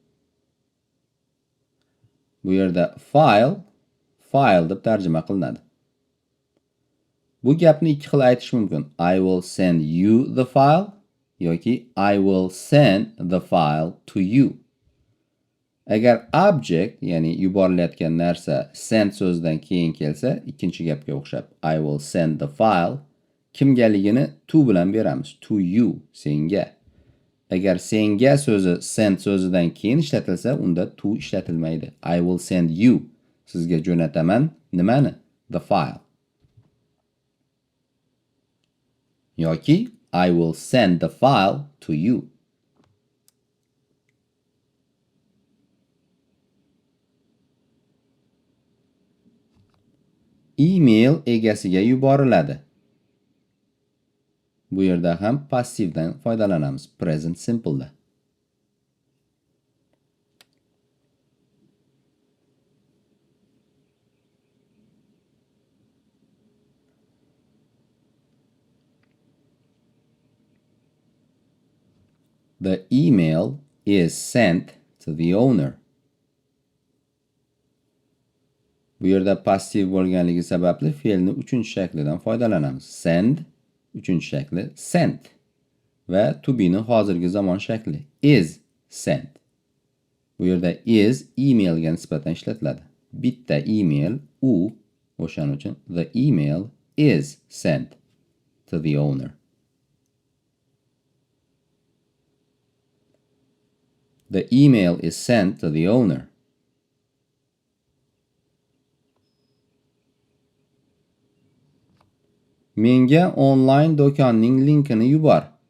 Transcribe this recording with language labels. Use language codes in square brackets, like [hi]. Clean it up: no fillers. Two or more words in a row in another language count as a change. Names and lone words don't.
[uz] Bu yerda file deb tarjima qilinadi. Bu gapni ikki xil aytish mumkin. [en] I will send you the file yoki I will send the file to you. [uz] Agar object, ya'ni yuborilayotgan narsa send so'zidan keyin kelsa, ikkinchi gapga o'xshab [en] I will send the file [uz] kimgaligini to bilan beramiz. [en] To you, [uz] senga. Agar senga so'zi send so'zidan keyin ishlatilsa, unda to ishlatilmaydi. [en] I will send you. [uz] Sizga jo'nataman nimani? [en] The file. Yoki I will send the file to you. [uz] Email egasiga yuboriladi. Bu yerda ham passivdan foydalanamiz. [en] Present simple da. The email is sent to the owner. [uz] Bu yerda passiv bo'lganligi sababli fe'lni uchinchi shaklidan foydalanamiz. Send, uchinchi shakli sent va [en] to be [uz] ni hozirgi zamon shakli [en] is sent. [uz] Bu yerda is emailga nisbatan ishlatiladi. Bitta email u, o'shaning uchun [en] the email is sent to the owner. The email is sent to the owner. [uz] Menga onlayn do'konning linkini yubor.